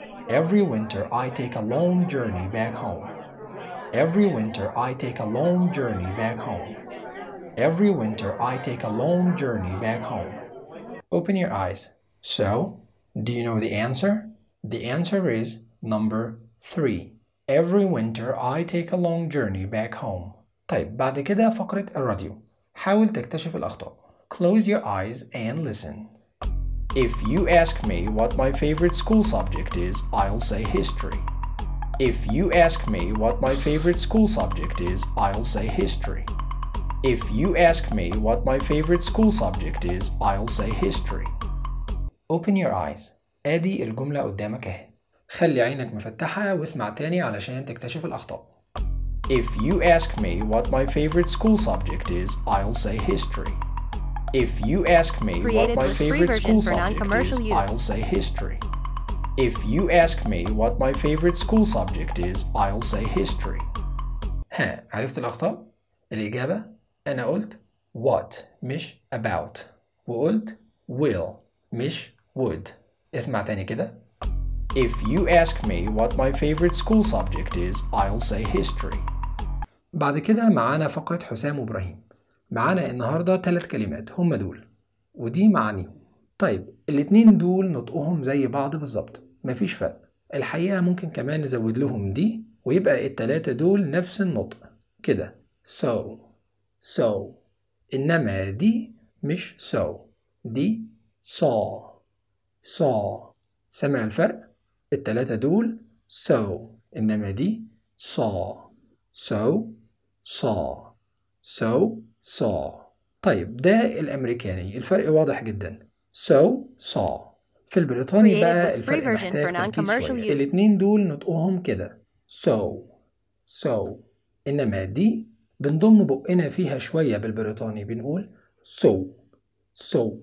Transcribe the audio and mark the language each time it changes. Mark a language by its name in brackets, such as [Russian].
[English] Every winter I take a long journey back home. Every winter I take a long journey back home. Every winter, I take a long journey back home. Open your eyes. So, do you know the answer? The answer is number 3. Every winter, I take a long journey back home. [Arabic] طيب، بعد كده فقرة الراديو. حاول تكتشف الأخطاء. [English] Close your eyes and listen. If you ask me what my favorite school subject is, I'll say history. If you ask me what my favorite school subject is, I'll say history. If you ask me what my favorite school subject is, I'll say history. Open your eyes. [Arabic] أدي الجملة قدامك اهي. خلي عينك مفتحة واسمع تاني علشان تكتشف الأخطاء. [English] If you ask me what my favorite school subject is, I'll say history. If you ask me what my favorite school subject is, I'll say history. If you ask me what my favorite school subject is, I'll say history. [Arabic] ها، عرفت الأخطاء؟ الإجابة أنا قلت what مش about، وقلت will مش would. اسمع تاني كده. [English] If you ask me what my favorite school subject is, I'll say history. [Arabic] بعد كده معانا فقرة حسام وابراهيم. معانا النهاردة ثلاث كلمات هم دول ودي معاني. طيب الاثنين دول نطقهم زي بعض بالظبط، مفيش فرق. الحقيقة ممكن كمان نزود لهم دي ويبقى التلاتة دول نفس النطق كده. so so، إنما دي مش so، دي saw saw. سمع الفرق؟ التلاتة دول so، إنما دي saw so saw so saw. طيب ده الأمريكاني، الفرق واضح جدا. [English] so saw. [Arabic] في البريطاني بقى الفرق محتاج تركيز شوية. الاثنين دول نطقهم كده so so، إنما دي بنضم بقنا فيها شوية بالبريطاني بنقول so so.